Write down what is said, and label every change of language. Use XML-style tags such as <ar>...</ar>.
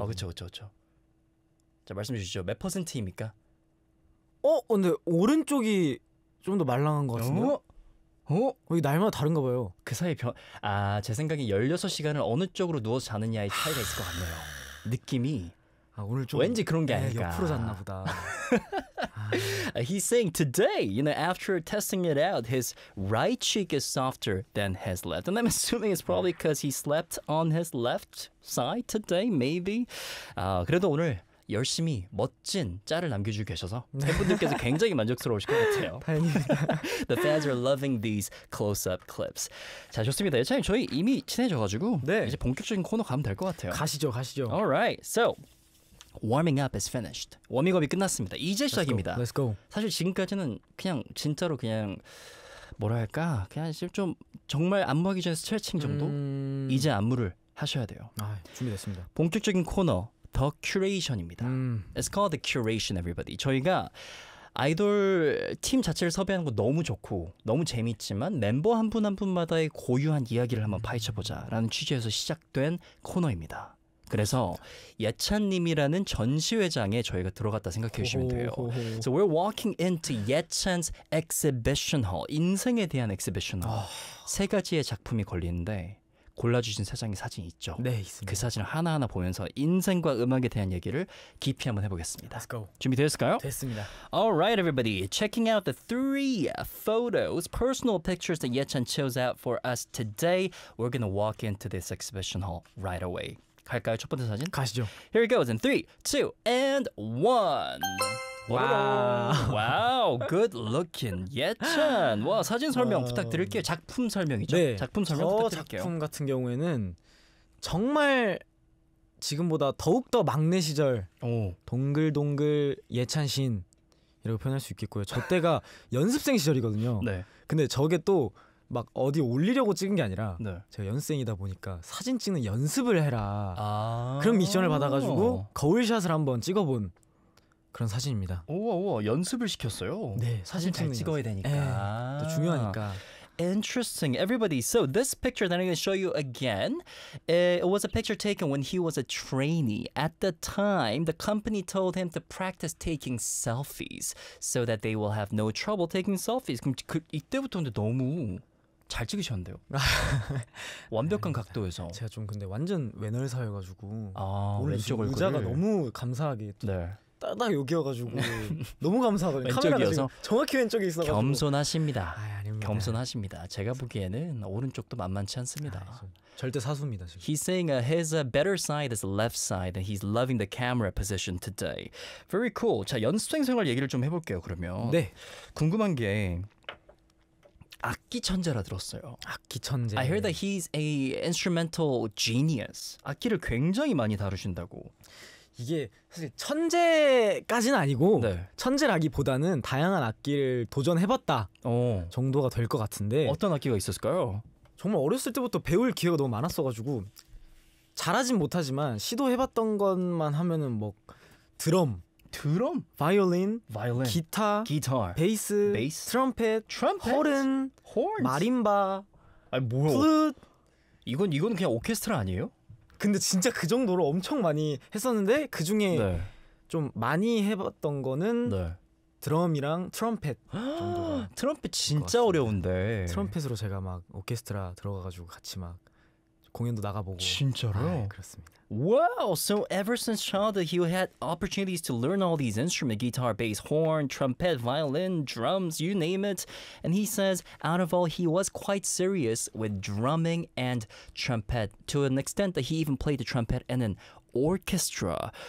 <ko>아 그렇죠 그렇죠 자 말씀해 주시죠 몇 퍼센트입니까? 어? 근데 오른쪽이 좀 더 말랑한 것 같은데요? 어? 여기 날마다 다른가 봐요. 그 사이 변... 아, 제 생각에 16시간을 어느 쪽으로 누워서 자느냐의 차이가 있을 것 같네요. 느낌이 아, 오늘 좀 왠지 그런 게 아닐까. 옆으로 잤나 보다.</ko> <en>He's saying today, you know, after testing it out, his right cheek is softer than his left. And I'm assuming it's probably because he slept on his left side today, maybe.</en> <ko>그래도 오늘 열심히 멋진 짤을 남겨주고 계셔서 팬분들께서 굉장히 만족스러우실 것 같아요. 다행입니다.</ko> <en>The fans are loving these close-up clips.</en> <ko>자, 좋습니다. 예찬이, 저희 이미 친해져가지고 네. 이제 본격적인 코너 가면 될 것 같아요. 가시죠, 가시죠.</ko> <en>Alright, so warming up is finished.</en> <ko>워밍업이 끝났습니다. 이제 시작입니다.</ko> <en>Let's go. Let's go.</en> <ko>사실 지금까지는 그냥 진짜로 그냥 뭐랄까 그냥 지금 좀 정말 안무하기 전에 스트레칭 정도? 이제 안무를 하셔야 돼요. 아, 준비됐습니다. 본격적인 코너 더 큐레이션입니다.</ko> <en>It's called the curation, everybody.</en> <ko>저희가 아이돌 팀 자체를 섭외하는 거 너무 좋고 너무 재밌지만 멤버 한 분 한 분마다의 고유한 이야기를 한번 파헤쳐보자라는 취지에서 시작된 코너입니다. 그래서 예찬님이라는 전시회장에 저희가 들어갔다 생각해 주시면 돼요.</ko> <en>So we're walking into 예찬's exhibition hall.</en> <ko>인생에 대한 exhibition hall. 세 가지의 작품이 걸리는데 골라주신 세 장의 사진이 있죠. 네, 있습니다. 그 사진을 하나하나 보면서 인생과 음악에 대한 얘기를 깊이 한번 해보겠습니다.</ko> <en>Let's go.</en> <ko>준비되셨을까요? 됐습니다.</ko> <en>Alright, everybody. Checking out the three photos, personal pictures that Yechan chose out for us today. We're gonna walk into this exhibition hall right away.</en> <ko>갈까요? 첫 번째 사진? 가시죠.</ko> <en>Here it goes in 3, 2, and 1. 와우. 와우. Good looking. 예찬.</en> <ko>와, 사진 설명 부탁드릴게요. 작품 설명이죠. 네, 작품 설명 저 부탁드릴게요. 작품 같은 경우에는 정말 지금보다 더욱 더 막내 시절 동글동글 예찬 신 이라고 표현할 수 있겠고요. 저 때가 연습생 시절이거든요. 네. 근데 저게 또 막 어디 올리려고 찍은 게 아니라 네. 제가 연습생이다 보니까 사진 찍는 연습을 해라. 아. 그런 미션을 받아 가지고 거울샷을 한번 찍어 본 그런 사진입니다. 우와 우와, 연습을 시켰어요. 네, 사진 잘 찍어야 되니까. 에이, 또 중요하니까.</ko> <en>Interesting, everybody. So this picture that I'm going to show you again, it was a picture taken when he was a trainee. At the time, the company told him to practice taking selfies so that they will have no trouble taking selfies.</en> <ko>그럼 그 이때부터인데 너무 잘 찍으셨는데요. 완벽한 네, 각도에서. 제가 좀 근데 완전 외널사여가지고 아, 왼쪽 얼굴 의자가 너무 감사하게. 또. 네. 딱 여기여가지고 너무 감사하거든요. 왼쪽이어서 정확히 왼쪽에 있어가지고 겸손하십니다. 아, 아닙니다. 겸손하십니다. 제가 보기에는 오른쪽도 만만치 않습니다. 아, 절대 사수입니다. 지금.</ko> <en>He's saying his better side is left side and he's loving the camera position today. Very cool.</en> <ko>자, 연습생 생활 얘기를 좀 해볼게요. 그러면 네. 궁금한 게 악기 천재라 들었어요. 악기 천재.</ko> <en>I heard that he's a instrumental genius.</en> <ko>악기를 굉장히 많이 다루신다고. 이게 사실 천재까지는 아니고 네. 천재라기보다는 다양한 악기를 도전해봤다 정도가 될 것 같은데 어떤 악기가 있었을까요? 정말 어렸을 때부터 배울 기회가 너무 많았어가지고 잘하진 못하지만 시도해봤던 것만 하면은 뭐 드럼 드럼? 바이올린 바이올린 기타 기타 베이스 베이스 트럼펫 트럼펫 호른</ko> <en>horns</en> <ko>마림바 아니 뭐야 플룻 이건 그냥 오케스트라 아니에요? 근데 진짜 그 정도로 엄청 많이 했었는데 그 중에 네. 좀 많이 해봤던 거는 네. 드럼이랑 트럼펫 정도가 트럼펫 진짜 어려운데 트럼펫으로 제가 막 오케스트라 들어가가지고 같이 막 공연도 나가보고 진짜로? 아, 그렇습니다.</ko> <en>Wow! So ever since childhood he had opportunities to learn all these instruments guitar, bass, horn, trumpet, violin, drums, you name it and he says out of all he was quite serious with drumming and trumpet to an extent that he even played the trumpet in an orchestra.</en>